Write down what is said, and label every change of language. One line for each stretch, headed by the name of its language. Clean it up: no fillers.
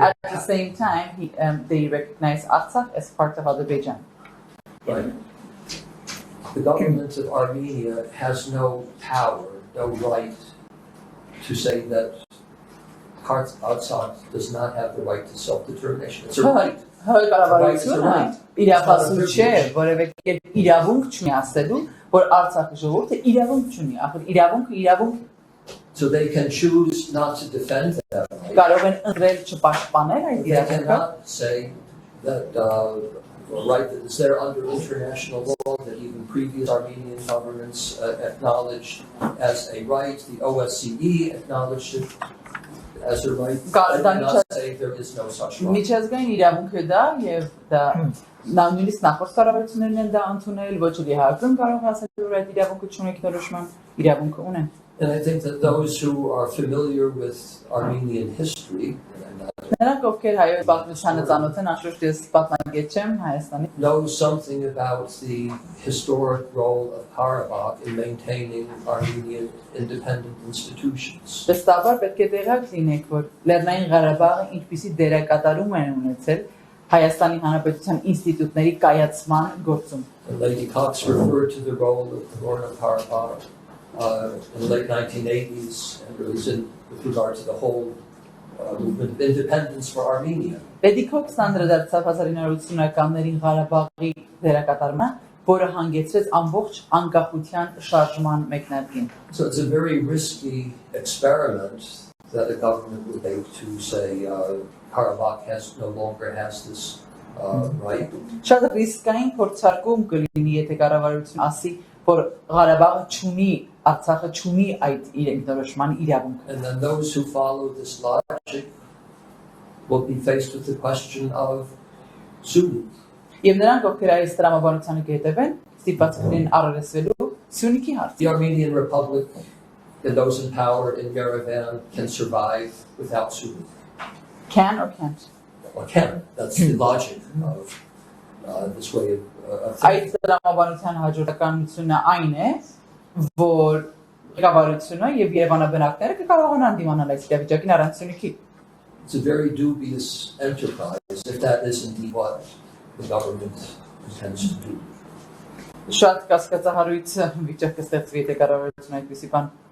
English: At the same time, they recognize Artsakh as part of Azerbaijan. Right. The government of Armenia has no power, no right to say that Artsakh does not have the right to self-determination. It's a right.
Armenian: Կառավարությունը իրավասու չէ, որևէ կերպ իրավունք չունի ասելու, որ Արցախի ժողովուրդը իրավունք չունի, ախր իրավունք
English: So they can choose not to defend that right.
Armenian: կարող են ընտրել չպաշտպանել այդ
English: They
Armenian: իրավունքը,
English: cannot say that a right that is there under international law that even previous Armenian governments acknowledged as a right. The OSCE acknowledged it as a right. They cannot say there is no such right.
Armenian: միջազգային իրավունք է դա եւ դա նույնիսկ նախորդ կառավարություններն են դա ընդունել, ոչ էլ իհարկե կարող ասել որ այդ իրավունքը չունեք դրոշման իրավունքը ունեն.
English: And I think that those who are familiar with Armenian history,
Armenian: Նրանք ովքեր հայոց պատմությանը ծանոթ են, անշուշտ ես պատմագետ չեմ Հայաստանի,
English: know something about the historic role of Karabakh in maintaining Armenian independent institutions.
Armenian: Վստահաբար պետք է տեղյակ լինեք, որ Լեռնային Ղարաբաղը ինչպիսի դերակատարում են ունեցել Հայաստանի Հանրապետության ինստիտուտների կայացման գործում.
English: And Lady Cox referred to the role of Nagorno-Karabakh in the late 1980s and really with regard to the whole movement of independence for Armenia.
Armenian: Lady Cox-ն անդրադարձավ 1980-ականներին Ղարաբաղի դերակատարմանը, որը հանգեցրեց ամբողջ անկախության շարժման մեկնարկին.
English: So it's a very risky experiment that a government would make to say Karabakh no longer has this right.
Armenian: Շատ ռիսկային փորձարկում կլինի, եթե կառավարությունը ասի, որ Ղարաբաղը չունի, Արցախը չունի այդ իր ինքնորոշման իրավունքը.
English: And then those who follow this logic will be faced with the question of Sunni.
Armenian: Եվ նրանք, ովքեր այս տրամաբանությանը կհետևեն, ստիպված կլինեն առերեսվելու Սյունիքի հարցը.
English: The Armenian Republic and those in power in Yerevan can survive without Sunni. Can or can't? Or can. That's the logic of this way of
Armenian: Այդ տրամաբանության հաջորդականությունը այն է, որ ղեկավարությունը եւ Երևանաբնակները կկարողանան դիմանալ այս իրավիճակին առանց Սյունիքի.
English: It's a very dubious enterprise if that is indeed what the government intends to do.
Armenian: Շատ կասկածահարույց վիճակ կստեղծվի, եթե կառավարությունը այդպիսի բան